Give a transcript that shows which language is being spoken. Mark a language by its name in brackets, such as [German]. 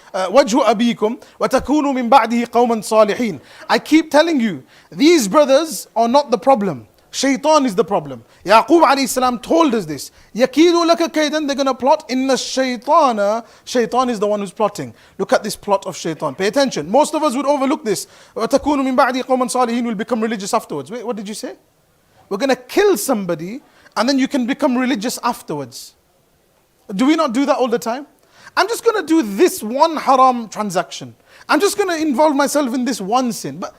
[Arabic] Wajhu abikum wa takunu min ba'dihi qawman salihin. [English] I keep telling you, these brothers are not the problem. Shaitan is the problem. Yaqub alayhi salam told us this. [Arabic] Yakidu laka kaidan, [English] they're going to plot. [Arabic] Inna shaitana, [English] shaitan is the one who's plotting. Look at this plot of shaitan. Pay attention. Most of us would overlook this. [Arabic] وَتَكُونُ مِن بَعْدِ قَوْمًا صَالِحِينَ [English] will become religious afterwards. Wait, what did you say? We're going to kill somebody and then you can become religious afterwards. Do we not do that all the time? I'm just going to do this one haram transaction. I'm just going to involve myself in this one sin.